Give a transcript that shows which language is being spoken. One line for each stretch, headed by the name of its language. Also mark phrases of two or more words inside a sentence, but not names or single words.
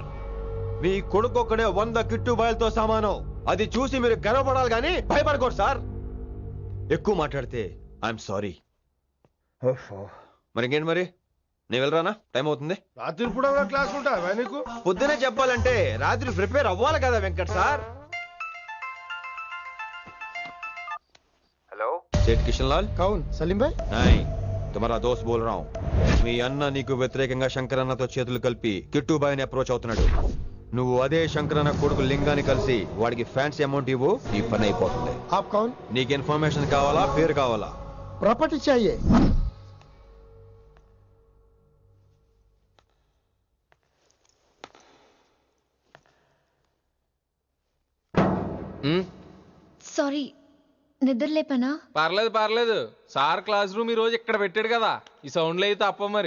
Telugu: మీ కొడుకు ఒక్కడే 100 కిట్టుబాయలతో సమానం. అది చూసి మీరు గర్వపడాలి కానీ భయపడకూడదు సార్. ఎక్కువ మాట్లాడితే
English: I'm sorry.
Telugu: మరి ఇంకేంటి మరి? నేను వెళ్ళరానా? టైం అవుతుంది. రాత్రి కూడా క్లాస్ ఉంటావా నీకు? పొద్దునే చెప్పాలంటే రాత్రి ప్రిపేర్ అవ్వాలి కదా వెంకట్ సార్.
Hindi: हेलो सेठ किशन लाल. कौन? सलीम भाई? नहीं, तुम्हारा दोस्त बोल रहा हूँ.
Telugu: మీ అన్న నీకు వ్యతిరేకంగా శంకరన్నతో చేతులు కలిపి కిట్టుబాయిని అప్రోచ్ అవుతున్నాడు. నువ్వు అదే శంకరన్న కొడుకు లింగాన్ని కలిసి వాడికి
English: fancy amount
Telugu: ఇవ్వు, నీ పని అయిపోతుంది.
Hindi: आप कौन?
Telugu: నీకు ఇన్ఫర్మేషన్ కావాలా, పేరు కావాలా?
Hindi: प्रॉपर्टी चाहिए.
Telugu: సారీ నిద్ర లేపనా? పర్లేదు పర్లేదు. సార్
English: class room
Telugu: ఈ రోజు ఇక్కడ పెట్టాడు కదా, ఈ సౌండ్లు అయితే తప్ప మరి